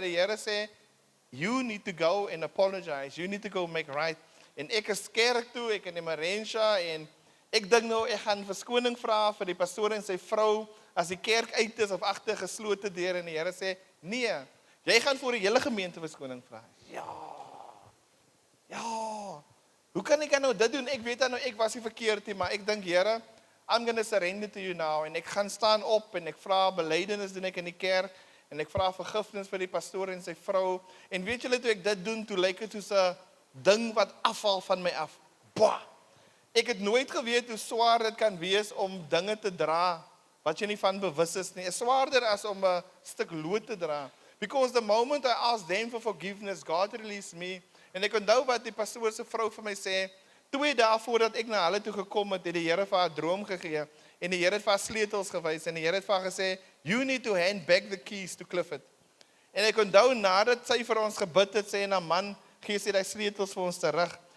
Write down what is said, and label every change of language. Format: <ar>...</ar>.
<af>Die Here sê,</af> <en>you need to go and apologize, you need to go make right.</en> <af>En ek is kerk toe, ek en Emerensha, en ek dink nou, ek gaan verskoning vra vir die pastoor en sy vrou, as die kerk uit is, of agter geslote deur, en die Here sê, nee, jy gaan vir die hele gemeente verskoning vra. Ja, hoe kan ek nou dit doen? Ek weet nou, ek was nie verkeerd nie, maar ek dink, Here,</af> <en>I'm going to surrender to you now,</en> <af>en ek gaan staan op, en ek vra belydenis doen ek in die kerk, en ek vra vergifnis vir die pastoor en sy vrou, en weet julle toe ek dit doen, toe lyk dit soos 'n ding wat afval van my af. Boah! Ek het nooit geweet hoe swaar dit kan wees om dinge te dra, wat jy nie van bewus is nie. Is swaarder as om 'n stuk lood te dra.</af> <en>Because the moment I asked them for forgiveness, God released me.</en> <af>En ek onthou wat die pastoor se vrou vir my sê, 2 dae voordat ek na hulle toe gekom het, het die Here vir haar droom gegee, en die Here het vir haar sleutels gewys, en die Here het vir haar gesê,</af> <en>you need to hand back the keys to Clifford.</en> <af>En ek onthou, nadat sy vir ons gebid het, sê, man, gee sy die sleutels vir ons terug.</af>